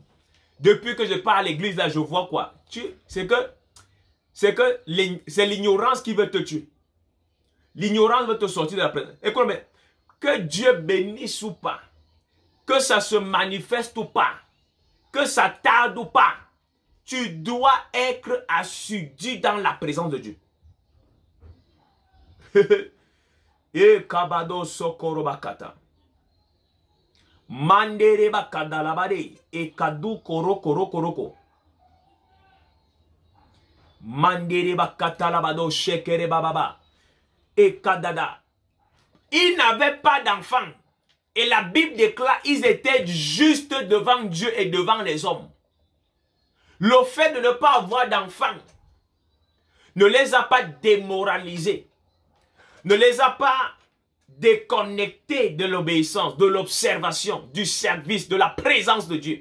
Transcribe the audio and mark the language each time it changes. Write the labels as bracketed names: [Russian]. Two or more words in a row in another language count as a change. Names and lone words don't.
[French] Depuis que je pars à l'église là, je vois quoi? C'est l'ignorance qui veut te tuer. L'ignorance veut te sortir de la présence. Écoute, mais que Dieu bénisse ou pas, que ça se manifeste ou pas, que ça tarde ou pas, tu dois être assidu dans la présence de Dieu. Et kabado sokoro bakata. Mandere bakada labade e kadu koroko. Mandere bakata labado shekere bababa et kadada. Ils n'avaient pas d'enfants. Et la Bible déclare qu'ils étaient justes devant Dieu et devant les hommes. Le fait de ne pas avoir d'enfants ne les a pas démoralisés, ne les a pas déconnectés de l'obéissance, de l'observation, du service, de la présence de Dieu.